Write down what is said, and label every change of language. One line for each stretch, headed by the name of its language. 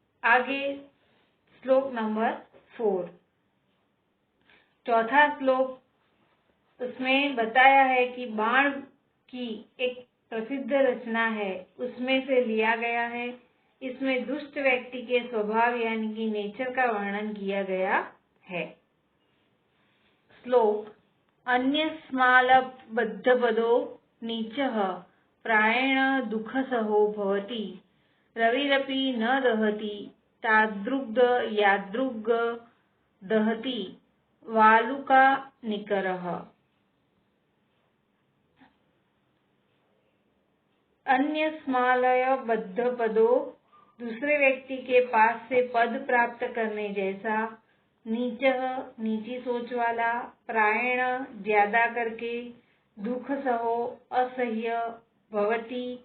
Hindi: आगे श्लोक नंबर 4। चौथा श्लोक, उसमें बताया है कि बाण की एक प्रसिद्ध रचना है, उसमें से लिया गया है। इसमें दुष्ट व्यक्ति के स्वभाव यानी कि नेचर का वर्णन किया गया है।
Sanskrit: श्लोक, अन्यस्मालबद्धपदो नीचः प्रायेण दुःखसहो भवति, रविरपि न दहति, तादृग् यादृग् दहति वालुकानिकरः।
Hindi: अन्यस्मालयबद्धपदो दूसरे व्यक्ति के पास से पद प्राप्त करने जैसा, नीचः नीची सोच वाला, प्रायेण ज्यादा करके, दुख सहो असह्य, भवति